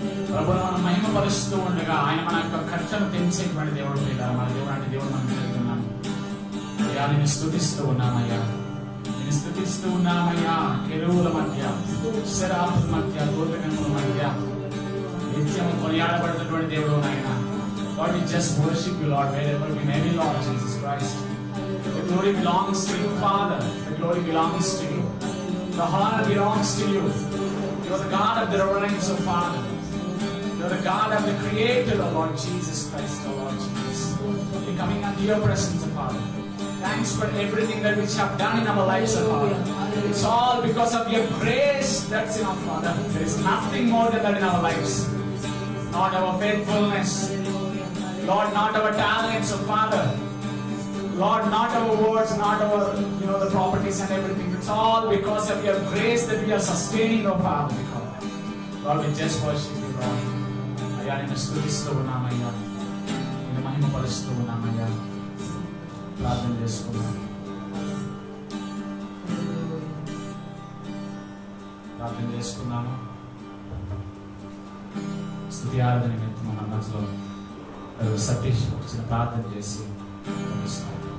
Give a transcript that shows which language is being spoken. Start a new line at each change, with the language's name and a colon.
Telugu: ప్రభువును మనం మహిమపరుస్తూ ఉండగా ఆయన మన యొక్క ఖర్చును పెంచేటువంటి దేవుడు. మన దేవుడు అంటే దేవుడు మనం తెలుగుతున్నాం. అయ్యా నేను స్తుతిస్తూ ఉన్నామయ్యా, నేను స్తుతిస్తూ ఉన్నామయ్యా. కెరూల మధ్య, శరాపుల మధ్య, దూతగణముల మధ్య నిత్యం కొనియాడబడుతున్నటువంటి దేవుడు నాయన.
English: Lord, we just worship you, Lord, wherever we may be, Lord Jesus Christ. The glory belongs to you, Father. The glory belongs to you. The honor belongs to you. You are the God of the reverence, O Father. You are the God of the Creator, O Lord Jesus Christ, O Lord Jesus. We're coming unto your presence, O Father. Thanks for everything that which you have done in our lives, O Father. It's all because of your grace that's in our Father. There is nothing more than that in our lives. Not our faithfulness, Lord, not our talents, O Father. Lord, not our words, not our, the properties and everything. It's all because of your grace that we are sustaining, O Father. Lord, we just worship you, Lord.
Telugu: Ayya, nenu స్తుతిస్తూ ఉన్నామయ్యా, నిన్ను మహిమపరుస్తూ ఉన్నామయ్యా. ప్రార్థన చేసుకున్నాం. ప్రార్థన చేసుకున్నాము. స్తుతి ఆరాధన నిమిత్తం మన మధ్యలో సతీష్ ఒక చిన్న ప్రార్థన చేసి ముగిస్తాం.